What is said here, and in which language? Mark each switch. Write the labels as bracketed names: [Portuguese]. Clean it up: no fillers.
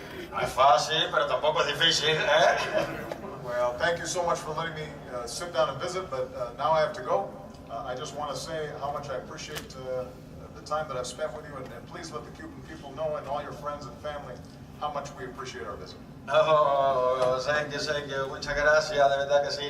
[Spanish] No es fácil, pero tampoco es difícil, [English] Well, thank you so much for letting me sit down and visit, but now I have to go. I just want to say how much I appreciate the time that I've spent with you, and please let the Cuban people know and all your friends and family how much we appreciate our visit. Oh, thank you, [Spanish] muchas gracias, de verdad que sí.